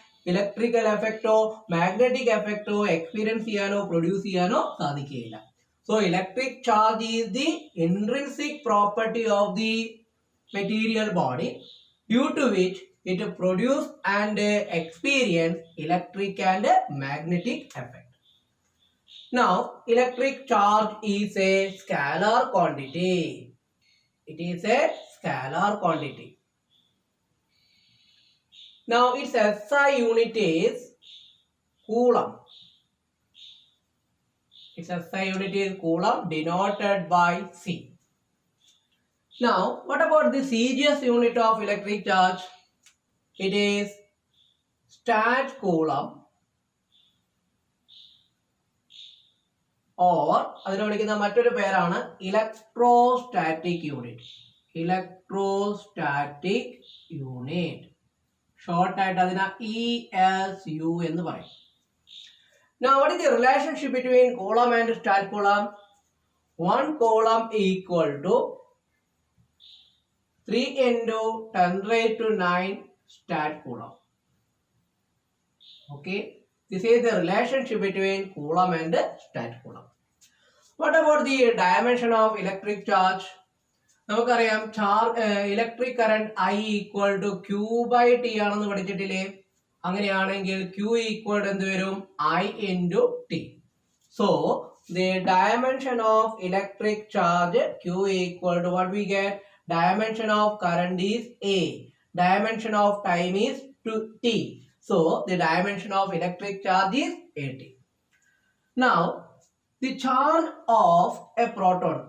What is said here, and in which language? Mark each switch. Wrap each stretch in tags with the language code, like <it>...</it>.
<ml>Electrical എഫക്റ്റോ magnetic എഫക്റ്റോ experience ചെയ്യാനോ produce ചെയ്യാനോ സാധിക്കുകയില്ല.</ml> <en>So electric charge is the intrinsic property of the material body due to which it produce and experience electric and magnetic effect. Now, electric charge is a scalar quantity. It is a scalar quantity. Now, its SI unit is coulomb. Its SI unit is coulomb, denoted by C. Now, what about the CGS unit of electric charge? It is stat coulomb, or</en> <ml>അതിനെ വിളിക്കുന്ന മറ്റൊരു പേരാണ് electrostatic unit. Electrostatic unit short ആയിട്ട് അതിനെ ESU എന്ന് പറയും.</ml> <en>Now, what is the relationship between coulomb and stat coulomb? 1 coulomb equal to 3 into 10⁻⁹ stat coulomb. Okay, this is the relationship between coulomb and stat coulomb. What about the dimension of electric charge?</en> <ml>നമുക്കറിയാം electric current</ml> <en>I equal to Q/T</en> <ml>ആണെന്ന് പഠിച്ചിട്ടില്ലേ? അങ്ങനെയാണെങ്കിൽ Q equal എന്ത് വരും?</ml> <en>I into T. So the dimension of electric charge Q equal to what we get? Dimension of current is A. Dimension of time is T. So the dimension of electric charge is AT. Now, the charge of a proton.</en>